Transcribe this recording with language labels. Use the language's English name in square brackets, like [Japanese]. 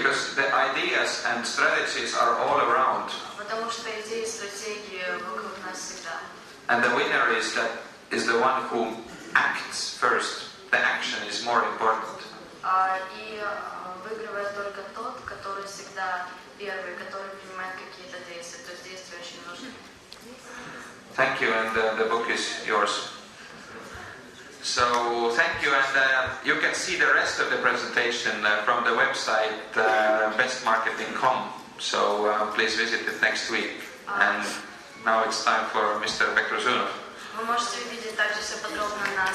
[English] Because the ideas and strategies are all around. [Russian] Потому что идеи и стратегии вокруг нас всегда. [English] And the winner is the one who acts first. The action is more important. [Russian] И выигрывает только тот, который всегда первый, который принимает какие-то действия. То есть действия очень нужны. [English] Thank you, and the book is yours. So thank you, and you can see the rest of the presentation from the website bestmarketing.com. So please visit it next week. And now it's time for Mr. Pektursunov. [Russian] Вы можете увидеть также все подробно